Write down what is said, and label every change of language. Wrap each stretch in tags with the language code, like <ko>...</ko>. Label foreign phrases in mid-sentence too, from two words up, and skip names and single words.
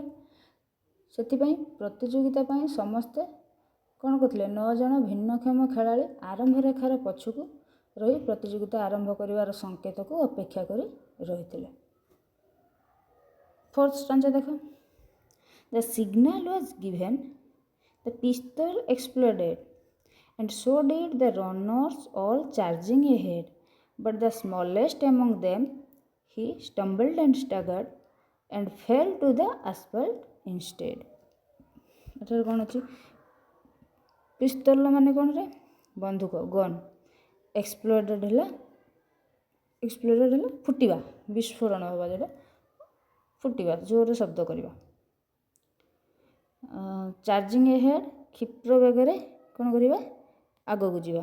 <or>ସେଥିପାଇଁ ପ୍ରତିଯୋଗିତା ପାଇଁ ସମସ୍ତେ କ'ଣ କରୁଥିଲେ? 9 ଜଣ ଭିନ୍ନକ୍ଷମ ଖେଳାଳି ଆରମ୍ଭ ରେଖାର ପଛକୁ ରହି ପ୍ରତିଯୋଗିତା ଆରମ୍ଭ କରିବାର ସଂକେତକୁ ଅପେକ୍ଷା କରି ରହିଥିଲେ।</or> <en>fourth stanza ଦେଖ, The signal was given, the pistol exploded, and so did the runners all charging ahead. But the smallest among them, he stumbled and staggered and fell to the asphalt instead.</en> <or>ଏଠାରେ କ'ଣ ଅଛି? ପିସ୍ତଲ ମାନେ କ'ଣରେ? ବନ୍ଧୁକ, ଗନ୍। ଏକ୍ସପ୍ଲୋଡେଡ଼ ହେଲା ଫୁଟିବା, ବିସ୍ଫୋରଣ ହେବା, ଯେଉଁଟା ଫୁଟିବା, ଜୋରରେ ଶବ୍ଦ କରିବା।</or> <en>charging ahead,</en> <or>କ୍ଷିପ୍ର ବେଗରେ କ'ଣ କରିବା, ଆଗକୁ ଯିବା।</or>